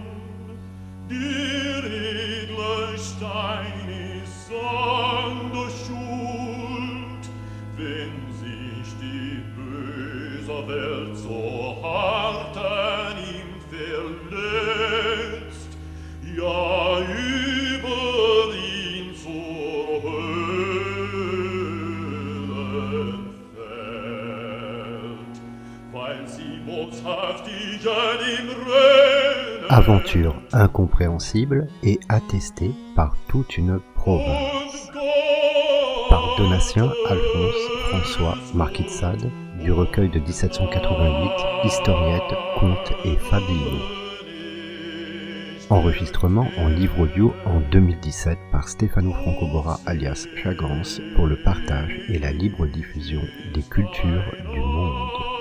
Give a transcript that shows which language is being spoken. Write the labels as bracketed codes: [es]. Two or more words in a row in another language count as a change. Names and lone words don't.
[de] Der edle Stein ist an der Schuld, wenn sich die böse Welt so hart an ihm verletzt, ja über ihn zur Hölle fällt, weil sie boshaft an ihm rennen. [fr] Aventure incompréhensible et attestée par toute une province. Par Donatien Alphonse François Marquis de Sade, du recueil de 1788, Historiettes, Contes et Fabliaux. Enregistrement en livre audio en 2017 par Stefano Francobora alias Chagrance pour le partage et la libre diffusion des cultures du monde.